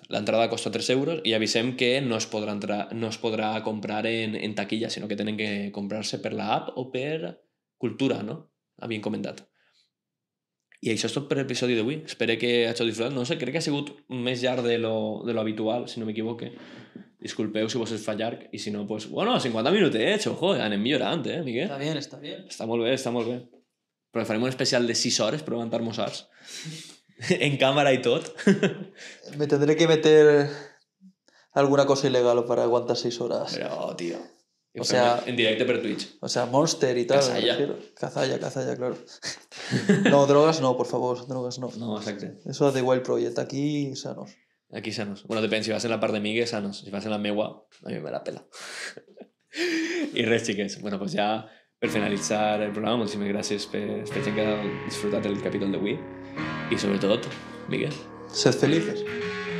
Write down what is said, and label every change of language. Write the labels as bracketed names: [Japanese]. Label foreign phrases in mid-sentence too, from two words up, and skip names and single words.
[Catalan] L'entrada costa 3 euros i avisem que no es podrà comprar en taquilla, sinó que tenen que comprar-se per la app o per Cultura, no? Havien comentat. I això és tot per l'episodi d'avui. Espero que hagi disfrutat. No sé, crec que ha sigut més llarg de lo habitual, si no m'equivoque. Disculpeu si vos es fa llarg. I si no, pues, bueno, 50 minutets, ojo, anem millorant, Miguel? [Spanish] Está bien, está bien. [Catalan] Està molt bé, està molt bé. Però farem un especial de 6 hores per aguantar mossars. En càmera i tot. [Spanish] Me tendré que meter alguna cosa ilegal para aguantar 6 horas. [Catalan] Però, tio... [Spanish] O sea, [Catalan] en directe per Twitch. [Spanish] O sea, Monster y tal. Cazalla. Cazalla, claro. No, drogas no, por favor, drogas no. [Catalan] No, exacte. [Spanish] Eso de Wild Project, aquí sanos. Aquí sanos. [Catalan] Bueno, depèn, si vas en la part de Migue, sanos. Si vas en la meua, [Spanish] a mi me la pela. [Catalan] I res, xiques. Bueno, pues ja per finalitzar el programa, moltíssimes gràcies per gent que ha disfrutat el capítol d'avui. I sobretot, Miguel. [Spanish] Sed felices.